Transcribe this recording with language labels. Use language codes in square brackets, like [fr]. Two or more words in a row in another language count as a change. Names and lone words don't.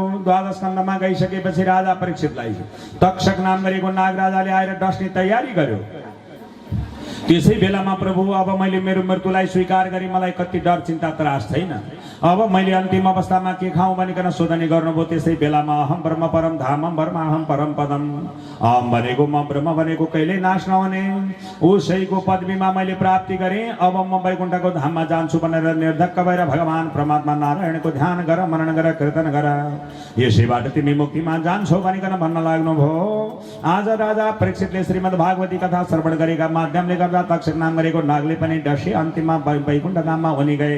[ne] 12 स्कन्धमा गइसकेपछि राजा परीक्षितलाई तक्षक नाम गरेको नागराजाले आएर डस्ने तयारी गर्यो। त्यसै बेलामा प्रभु अब मैले मेरो मृत्युलाई स्वीकार गरी मलाई कति डर चिन्ता त्रास छैन। अब मैले अन्तिम अवस्थामा के खाऊँ भनिकन सोधने गर्नुभयो। त्यसै बेलामा [sa] अहम ब्रह्म परम धामम ब्रह्माहम परम पदम। [ne] अहम भनेको म ब्रह्म भनेको कहिल्यै नाश नहुने उसैको पदवीमा मैले प्राप्ति गरेँ। अब म वैकुण्ठको धाममा जान्छु भनेर निर्धक्क भएर भगवान परमात्मा नारायणको ध्यान गर मनन गर कीर्तन गर यसैबाट तिमी मुक्तिमा जान्छौ भनिकन भन्न लाग्नुभयो। आज राजा परीक्षितले श्रीमद् भागवती कथा श्रवण गरेका माध्यमले गर्दा तक्षक नाम गरेको नागले पनि डसे अन्तिममा वैकुण्ठ धाममा हुने गए।